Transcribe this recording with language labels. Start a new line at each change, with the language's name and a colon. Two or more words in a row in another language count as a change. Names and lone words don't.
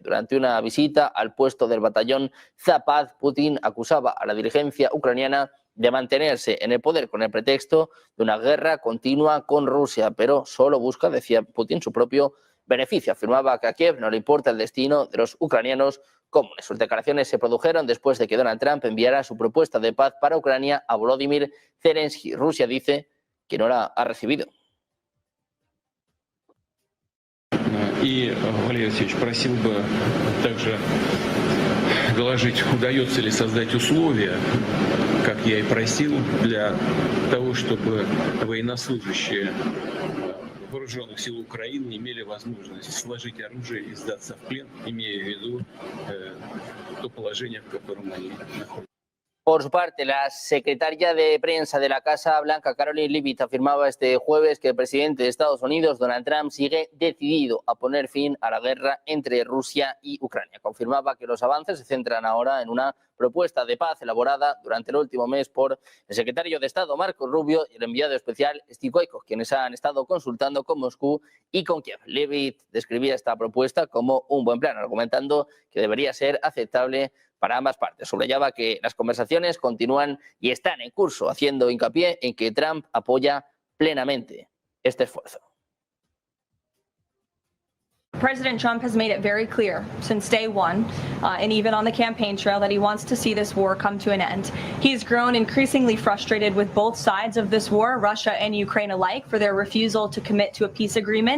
Spanish: Durante una visita al puesto del batallón Zapad, Putin acusaba a la dirigencia ucraniana de mantenerse en el poder con el pretexto de una guerra continua con Rusia, pero solo busca, decía Putin, su propio beneficio. Afirmaba que a Kiev no le importa el destino de los ucranianos comunes. Sus declaraciones se produjeron después de que Donald Trump enviara su propuesta de paz para Ucrania a Volodymyr Zelensky. Rusia dice que no la ha recibido.
Russian: И, Валерий Алексеевич, просил бы также доложить, удается ли создать условия, как я и просил, для того, чтобы военнослужащие вооруженных сил Украины имели возможность сложить оружие и сдаться в плен, имея в виду то положение, в котором они находятся.
Spanish: Por su parte, la secretaria de prensa de la Casa Blanca, Caroline Leavitt, afirmaba este jueves que el presidente de Estados Unidos, Donald Trump, sigue decidido a poner fin a la guerra entre Rusia y Ucrania. Confirmaba que los avances se centran ahora en una propuesta de paz elaborada durante el último mes por el secretario de Estado, Marco Rubio, y el enviado especial, Steve Witkoff, quienes han estado consultando con Moscú y con Kiev. Leavitt describía esta propuesta como un buen plan, argumentando que debería ser aceptable para ambas partes. Subrayaba que las conversaciones continúan y están en curso, haciendo hincapié en que Trump apoya plenamente este esfuerzo.
English: President Trump has made it very clear since day one, and even on the campaign trail, that he wants to see this war come to an end. He's grown increasingly frustrated with both sides of this war, Russia and Ukraine alike, for their refusal to commit to a peace agreement.